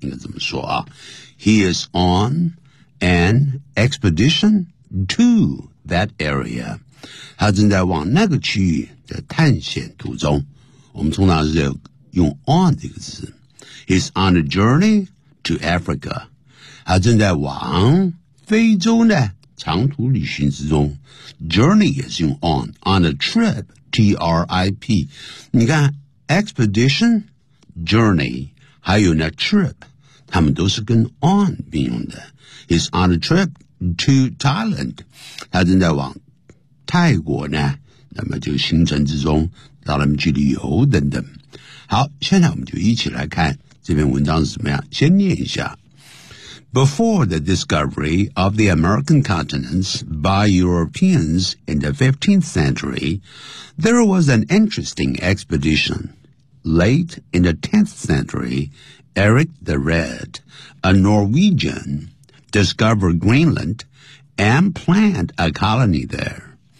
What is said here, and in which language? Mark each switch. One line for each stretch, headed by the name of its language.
Chinese: 应该怎么说啊
English: ？He is on an expedition to that area.
Chinese: 他正在往那个区域的探险途中。我们通常是用 on 这个词。
English: He's on a journey to Africa.
Chinese: 他正在往非洲呢。长途旅行之中 ，journey 也是用 on a trip T R I P。你看 expedition journey 还有呢 trip， 他们都是跟 on 并用的。
English: He's on a trip to Thailand，
Chinese: 他正在往泰国呢，那么就行程之中到那边去旅游等等。好，现在我们就一起来看这篇文章是怎么样，先念一下。
English: Before the discovery of the American continents by Europeans in the 15th century, there was an interesting expedition. Late in the 10th century, Erik the Red, a Norwegian, discovered Greenland and planned a colony there.